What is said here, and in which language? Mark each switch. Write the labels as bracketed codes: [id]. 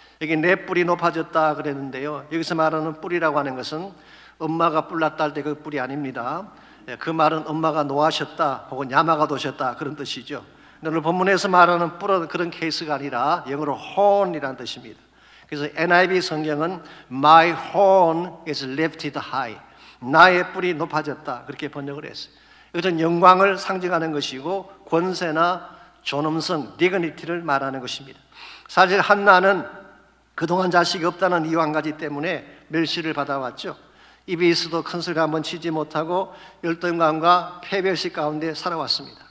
[ko] 여기 내 뿔이 높아졌다 그랬는데요, 여기서 말하는 뿔이라고 하는 것은 엄마가 뿔났다 할 때 그 뿔이 아닙니다. 그 말은 엄마가 노하셨다 혹은 야마가 도셨다 그런 뜻이죠. 오늘 본문에서 말하는 뿔은 그런 케이스가 아니라 영어로 horn이라는 뜻입니다. 그래서 NIV 성경은 [en] My horn is lifted high. [ko] 나의 뿔이 높아졌다. 그렇게 번역을 했어요. 이것은 영광을 상징하는 것이고 권세나 존엄성, 디그니티를 말하는 것입니다. 사실 한나는 그동안 자식이 없다는 이유 한 가지 때문에 멸시를 받아왔죠. 입이 있어도 큰 소리 한번 치지 못하고 열등감과 패배의식 가운데 살아왔습니다.